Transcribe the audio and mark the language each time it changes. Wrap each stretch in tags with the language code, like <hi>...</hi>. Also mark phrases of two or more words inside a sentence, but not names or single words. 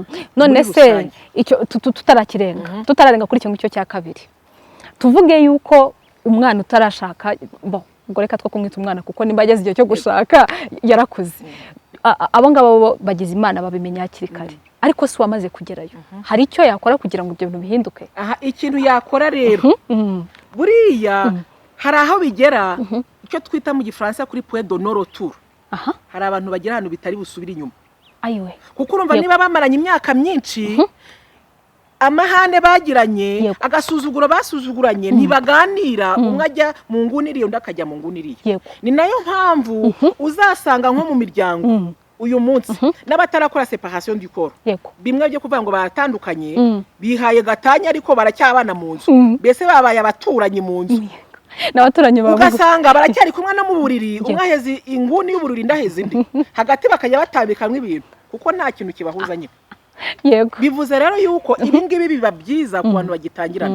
<rw>None se icyo tutararenga kuri icyo ngicyo cya kabiri, tuvuge yuko umwana utarashaka, ubwo reka two kumwita umwana kuko nimba ageze igihe cyo gushaka yarakuze, abo ngabo bagize Imana babimenya hakiri kare. Ariko si wamaze kugerayo, hari icyo yakora kugira ngo ibyo bintu bihinduke? Ikintu yakora rero, buriya hari aho bigera icyo twita mu Gifaransa kuri</rw> <fr>point de non retour.</fr> <rw>Hari abantu bagira ahantu bitari busubira inyuma. Kuko urumva niba bamaranye imyaka myinshi, amahane bagiranye, agasuzuguro basuzuguranye, ntibaganira, umwe ajya mu nguni iriya undi akajya mu nguni iriya. Ni nayo mpamvu uzasanga nko mu miryango uyu munsi n'abatarakora</rw> <fr>separation du corps</fr> <rw>bimwe byo kuvuga ngo baratandukanye bihaye gatanya ariko baracyabana mu nzu mbese babaye abaturanyi mu nzu n'abaturanyi babo ugasanga baracyari kumwe no mu buriri umwahezi inguni y'uburiri ndaheze indi hagati bakajya batambikamwe ibintu kuko nta kintu kibahuza nyine bivuze rero yuko ibi ngibi biba byiza ku bantu bagitangirana</rw>